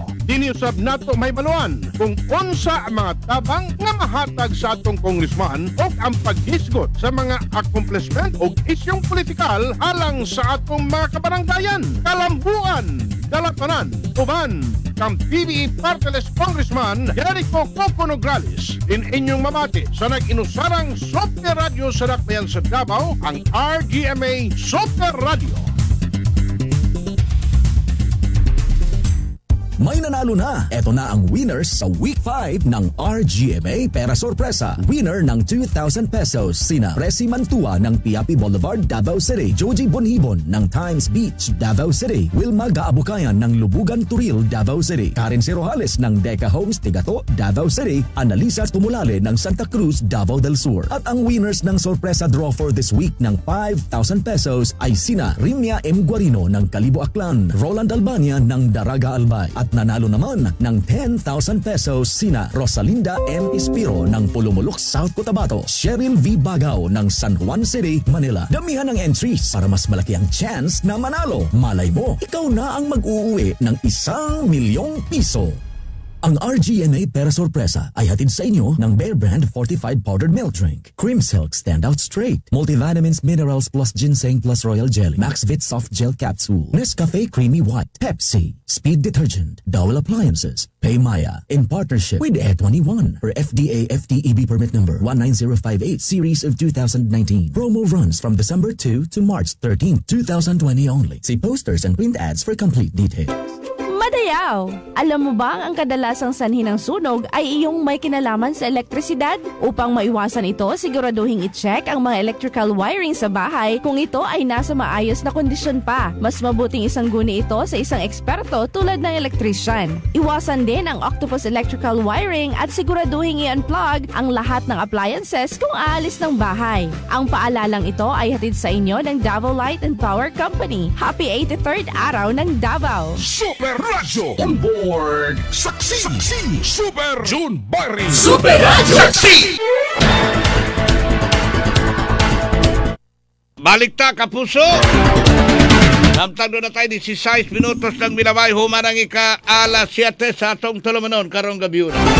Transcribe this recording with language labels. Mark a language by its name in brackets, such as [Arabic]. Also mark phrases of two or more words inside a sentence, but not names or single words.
[Cebuano] Dini usab nato may maluan kung unsa ang mga tabang nga mahatag sa atong congressman o ang paghisgot sa mga accomplishment o isyong politikal alang sa atong mga kabaranggayan. Kalambuan, Dalatanan, uban kang PBA Party-less Congressman Jericho Coco Nograles. In inyong mamati sa nag-inusarang Super Radio sa Dakbayan sa Davao, ang RGMA Super Radio. [Filipino] May nanalo na! Ito na ang winners sa Week 5 ng RGMA Pera Sorpresa. Winner ng 2,000 pesos sina Presi Mantua ng Piapi Boulevard, Davao City, Joji Bonhibon ng Times Beach, Davao City, Wilma Gaabukayan ng Lubugan Turil, Davao City, Karen Cirojales ng Deca Homes, Tigato, Davao City, Analisa Tumulale ng Santa Cruz, Davao del Sur. At ang winners ng sorpresa [English] draw for this week [Filipino] ng 5,000 pesos ay sina Rimia M. Guarino ng Kalibo Aklan, Roland Albania ng Daraga Albay, at nanalo naman ng 10,000 pesos sina Rosalinda M. Ispiro ng Pulumulok, South Cotabato, Cheryl V. Bagao ng San Juan City, Manila. Damihan ng entries para mas malaki ang chance na manalo. Malay mo, ikaw na ang mag-uuwi ng 1 milyong piso. Ang RGMA Pera Sorpresa ay hatid sa inyo ng Bear Brand Fortified Powdered Milk Drink, Cream Silk Standout Straight, Multivitamins Minerals Plus Ginseng Plus Royal Jelly, Maxvit Soft Gel Capsule, Nescafe Creamy White, Pepsi, Speed Detergent, Dowel Appliances, Paymaya, [English] in partnership with E21 for FDA FTEB permit number 19058 series of 2019. Promo runs from December 2 to March 13, 2020 only. See posters and print ads for complete details. [Cebuano] Madayaw! [Filipino] Alam mo ba ang kadalasang sanhi ng sunog ay iyong may kinalaman sa elektrisidad? Upang maiwasan ito, siguraduhin i-check ang mga [English] electrical wiring [Filipino] sa bahay kung ito ay nasa maayos na kondisyon pa. Mas mabuting isangguni ito sa isang eksperto tulad ng elektrisyan. Iwasan din ang [English] octopus electrical wiring [Filipino] at siguraduhin i-unplug ang lahat ng appliances kung aalis ng bahay. Ang paalalang ito ay hatid sa inyo ng Davao Light and Power Company. [English] Happy 83rd [Filipino] araw ng Davao! [English] Super Radio on board. [Filipino] Saksi. Super June Barry. [English] Super Radio. [Filipino] Saksi. [Cebuano] Balik ta, kapuso! Samtang na tayo 16 minutos ng milabay, humanang ika alas 7 sa atong tulumanon karong gabi.